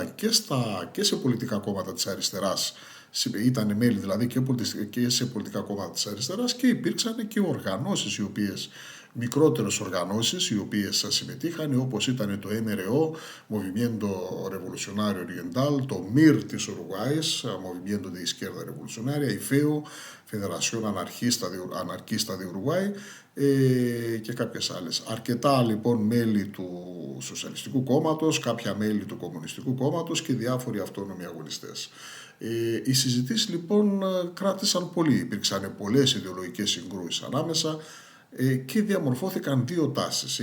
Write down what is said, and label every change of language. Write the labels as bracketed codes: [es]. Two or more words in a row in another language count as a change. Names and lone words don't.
[el] και σε πολιτικά κόμματα της αριστεράς, ήταν μέλη δηλαδή και σε πολιτικά κόμματα της αριστεράς, και υπήρξαν και οργανώσεις μικρότερες οργανώσεις οι οποίες συμμετείχαν, όπως ήταν το MRO, Movimiento Revolucionario Oriental, το MIR της Ουρουγουάης, Movimiento de Izquierda Revolucionaria, η FEO, Federación Anarquista de Uruguay, και κάποιες άλλες. Αρκετά λοιπόν μέλη του Σοσιαλιστικού Κόμματος, κάποια μέλη του Κομμουνιστικού Κόμματος και διάφοροι αυτόνομοι αγωνιστές. Οι συζητήσεις λοιπόν κράτησαν πολύ, υπήρξαν πολλές ιδεολογικές συγκρούσεις ανάμεσα, και διαμορφώθηκαν δύο τάσεις.